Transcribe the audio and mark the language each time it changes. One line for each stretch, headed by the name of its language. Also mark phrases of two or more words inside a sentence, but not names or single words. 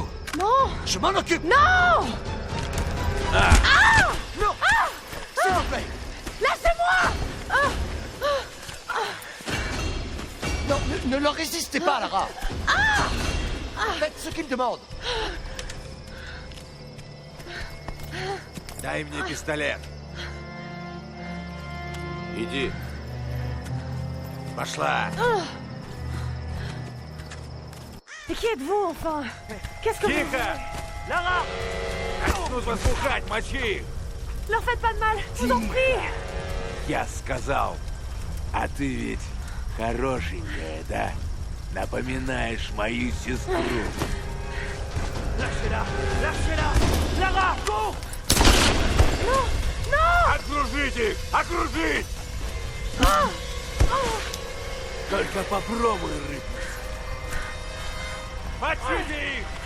French: Non. Je m'en occupe. Non. Non. S'il vous plaît. Laissez-moi. Non, ne leur résistez pas, Lara. Faites ce qu'ils demandent.
Russian: Дай мне пистолет. Иди. Пошла.
French: Et qui êtes-vous, enfin? Qu'est-ce que vous...
Russian: Тихо! Lara! Начну послухать, мочи!
French: Leur faites pas de mal, je vous en prie.
Russian: Я сказал. А ты ведь хорошенькая, да? Напоминаешь мою сестру.
French: Lâchez-la! Lâchez-la! Lara, cours! Non. Non.
Russian: Окружить их! Окружить! Только попробуй рыпнуть. Мочите их!